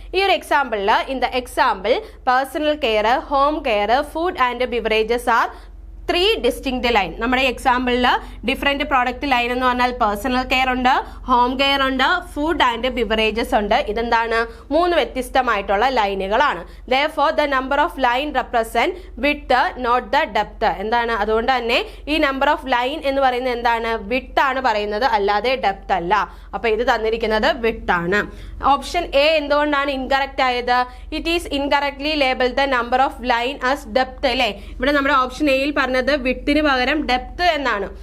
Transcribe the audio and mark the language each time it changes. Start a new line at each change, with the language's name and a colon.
Malayalam: ഈ ഒരു എക്സാമ്പിളിൽ
English: In the example personal care, home care, food and beverages are 3 distinct line.
Malayalam: നമ്മുടെ എക്സാമ്പിളിൽ different product line എന്ന് പറഞ്ഞാൽ personal care ഉണ്ട്, ഹോം കെയർ ഉണ്ട്, ഫുഡ് ആൻഡ് ബിവറേജസ് ഉണ്ട്. ഇതെന്താണ് 3 വ്യത്യസ്തമായിട്ടുള്ള ലൈനുകളാണ്.
English: therefore the number of line represent width not the depth.
Malayalam: എന്താണ്, അതുകൊണ്ട് തന്നെ ഈ നമ്പർ ഓഫ് ലൈൻ എന്ന് പറയുന്നത് എന്താണ്, വിഡ്ത്ത് ആണ് പറയുന്നത്, അല്ലാതെ ഡെപ്ത് അല്ല. അപ്പൊ ഇത് തന്നിരിക്കുന്നത് വിഡ്ത്ത് ആണ്. ഓപ്ഷൻ എ എന്തുകൊണ്ടാണ് ഇൻകറക്റ്റ് ആയത്?
English: it is incorrectly label the number of line as depth
Malayalam: അല്ലേ. ഇവിടെ നമ്മുടെ ഓപ്ഷൻ എയിൽ പറഞ്ഞത് വിഡ്ത്തിന് പകരം ഡെപ്ത് എന്നാണ്.